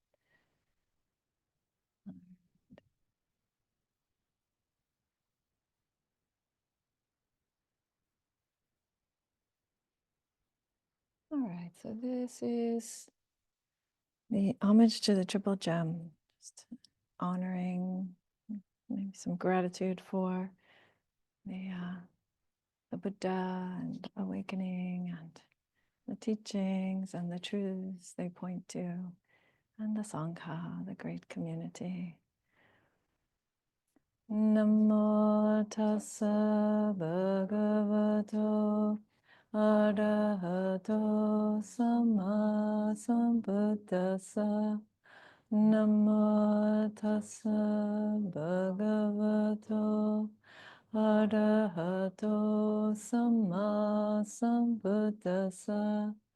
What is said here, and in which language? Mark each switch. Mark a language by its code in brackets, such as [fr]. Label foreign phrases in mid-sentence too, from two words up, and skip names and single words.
[en] All right, so this is the homage to the Triple Gem, just honoring, maybe some gratitude for the Buddha and awakening and the teachings and the truths they point to, and the Sangha, the great community. [pi] Namo tassa bhagavato arahato samma sambuddhassa. Namo tassa bhagavato Arahato Samma Sambuddhassa.